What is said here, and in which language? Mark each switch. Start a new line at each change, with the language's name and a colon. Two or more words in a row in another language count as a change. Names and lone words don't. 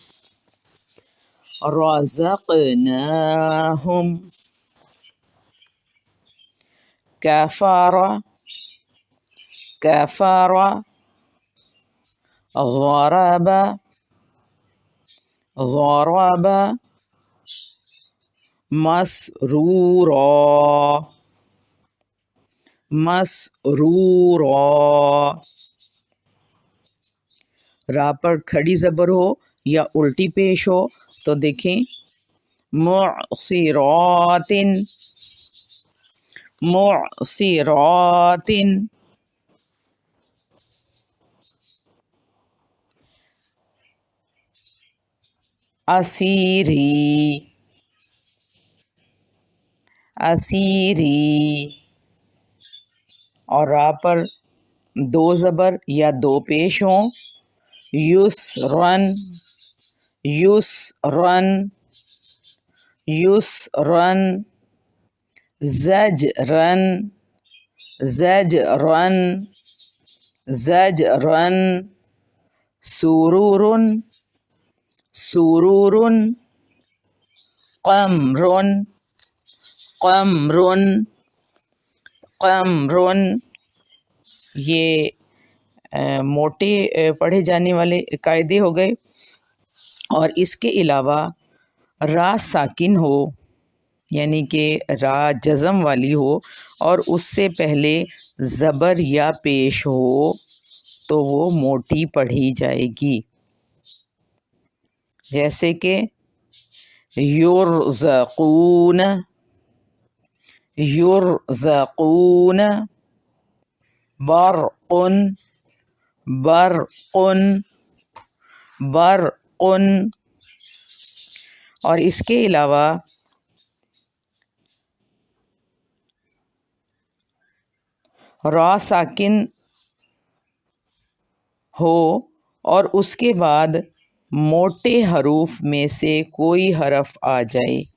Arabic: رزقناہم، کفر، کفر، ضرب، ضرب، مسرورا، مسرورا۔
Urdu: را پر کھڑی زبر ہو یا الٹی پیش ہو تو دیکھیں
Arabic: معصرات، معصرات، اسیری، اسیری،
Urdu: اور را پر دو زبر یا دو پیش ہوں، یسرن،
Arabic: یسرن، یسرن، زجرن، زجرن، زجرن، سرورن، سرورن، قمرن، قمرن، قمرن۔
Urdu: یہ موٹے پڑھے جانے والے قاعدے ہو گئے، اور اس کے علاوہ را ساکن ہو، یعنی کہ را جزم والی ہو اور اس سے پہلے زبر یا پیش ہو تو وہ موٹی پڑھی جائے گی، جیسے کہ
Arabic: یرزقون، یرزقون، برقن، برقن، برقن۔
Urdu: اور اس کے علاوہ را ساکن ہو اور اس کے بعد موٹے حروف میں سے کوئی حرف آ جائے۔